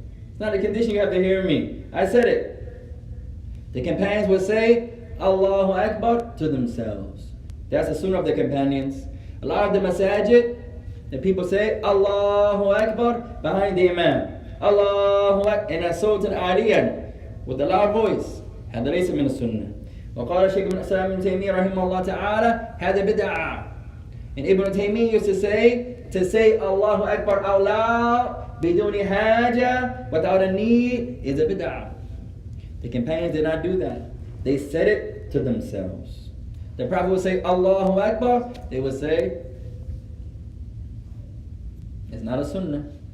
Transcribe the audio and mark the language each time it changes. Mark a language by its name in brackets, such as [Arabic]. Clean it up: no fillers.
[English] It's not a condition you have to hear me. I said it. The companions would say, Allahu Akbar to themselves. That's the sunnah of the companions. A lot of the masajid, the people say, Allahu Akbar behind the Imam. Allahu Akbar in a sultan aliyan with a loud voice. [Arabic] هذا ليس من السنة. وقال الشيخ ابن الإسلام ابن تيمية رحمه الله تعالى هذا بدعة. [English] And Ibn Taymiyyah used to say Allahu Akbar out loud [Arabic] بدون حاجة, [English] without a need, is a bid'ah. The companions did not do that. They said it to themselves. The Prophet would say Allahu Akbar. They would say, it's not a sunnah.